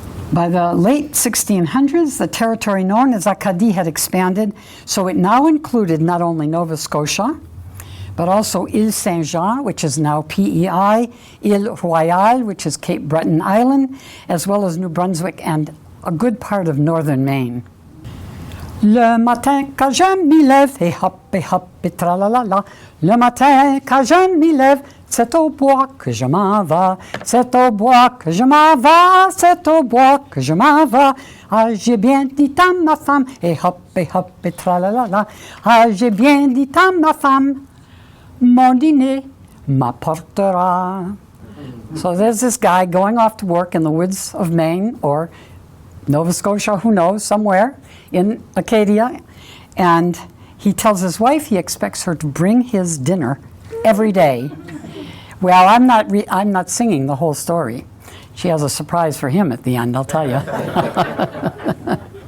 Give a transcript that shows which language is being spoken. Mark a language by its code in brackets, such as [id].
[en] By the late 1600s, the territory known as Acadie had expanded, so it now included not only Nova Scotia, but also Ile Saint-Jean, which is now PEI, Ile Royale, which is Cape Breton Island, as well as New Brunswick and a good part of northern Maine. [fr] Le matin quand je m'y lève, et hop, et tralalala. Le matin quand je m'y lève, c'est au bois que je m'en vais. C'est au bois que je m'en vais, c'est au bois que je m'en vais. Ah, j'ai bien dit à ma femme, et hop, et tralalala. Ah, j'ai bien dit à ma femme, mon dîner m'apportera. [en] So there's this guy going off to work in the woods of Maine or Nova Scotia, who knows, somewhere in Acadia, and he tells his wife he expects her to bring his dinner every day. Well, I'm not singing the whole story. She has a surprise for him at the end, I'll tell you.